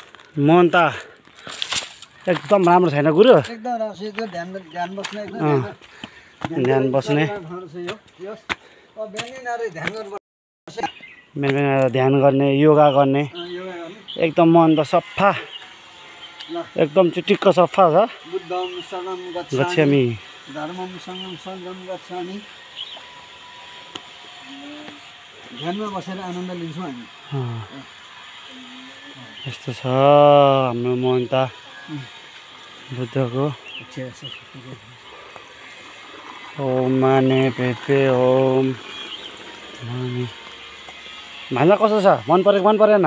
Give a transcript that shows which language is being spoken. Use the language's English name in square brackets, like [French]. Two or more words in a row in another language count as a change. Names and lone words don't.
[Nepali] मन त एकदम राम्रो छैन गुरु एकदम राम्रो छ यो ध्यान बस्ने एकदम ध्यान बस्ने ध्यान गर्ने योगा गर्ने एकदम मन त सफा एकदम चिटिक्क सफा छ [Pali] बुद्धं शरणं गच्छामि धर्मं संघं गच्छामि [Nepali] ध्यानमा बसेर आनन्द लिन्छौँ हामी यस्तो छ हाम्रो मन त बुद्धको ओम माने पेपे ओम माने भान्जा कस्तो छ मन परेको मन परेन